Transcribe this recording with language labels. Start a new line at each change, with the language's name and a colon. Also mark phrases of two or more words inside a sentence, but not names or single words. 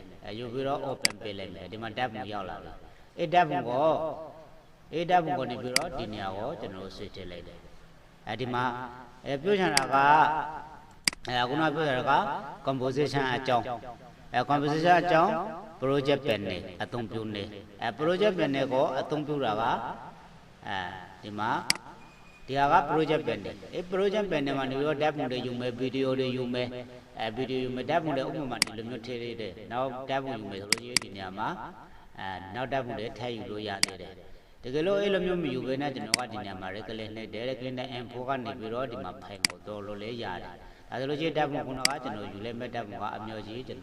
Burmese: ယူပြီးတော့ open ပေးလိုက်မယ်ဒီမှာတက်ပုံရောက်လာပြီတက်ပုံကိုနေပြီးတော့ဒီနေရာကိုကျွန်တော် switch ထည့်လိုက်တယ်ဒီမှာပြောချင်တာကခုနပြောတာက composition အကြောင်းcomposition အကြောင်း
English: project panel
Burmese: အသုံးပြုနေ
English: project panel
Burmese: ကိုအသုံးပြုတာကဒီမှာဒီဟာက
English: project panel project panel
Burmese: မှာနေပြီးတော့ tab ပုံတွေယူမယ် video တွေယူမယ် video ယူမယ် tab ပုံတွေဥပမာဒီလိုမျိုးထည့်လိုက်တယ်နောက် tab ပုံယူမယ်ဆိုလို့ရှိရင်ဒီနေရာမှာနောက် tab ပုံတွေထည့်ယူလို့ရသေးတယ်တကယ်လို့အဲ့လိုမျိုးမယူဘဲနဲ့ကျွန်တော်ကဒီညမှာ regulate နဲ့ regulate နဲ့ M4 ကနေပြီးတော့ဒီမှာ file ကိုတော်လို့လဲရတယ်ဒါဆိုလို့ရှိရင် tab ပုံခုနကကျွန်တော်ယူလိုက်မဲ့ tab ပုံကအမျိုးကြီးကျွန်